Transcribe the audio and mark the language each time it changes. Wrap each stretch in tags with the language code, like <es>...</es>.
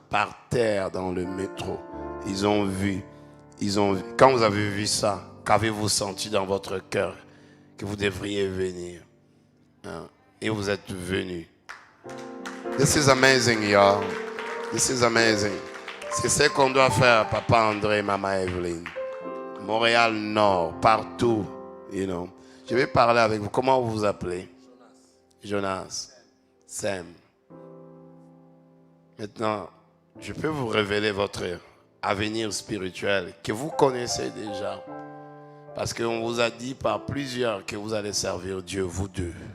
<fr>Par terre dans le métro. Ils ont vu. Quand vous avez vu ça, qu'avez-vous senti dans votre cœur? Que vous devriez venir. Hein? Et vous êtes venus.</fr> <en>This is amazing, y'all. This is amazing.</en> <fr>C'est ce qu'on doit faire, Papa André, Maman Evelyne. Montréal Nord, partout,</fr> <en>you know.</en> <fr>Je vais parler avec vous. Comment vous vous appelez? Jonas. Sam. Maintenant, je peux vous révéler votre avenir spirituel que vous connaissez déjà. Parce qu'on vous a dit par plusieurs que vous allez servir Dieu, vous deux.</fr>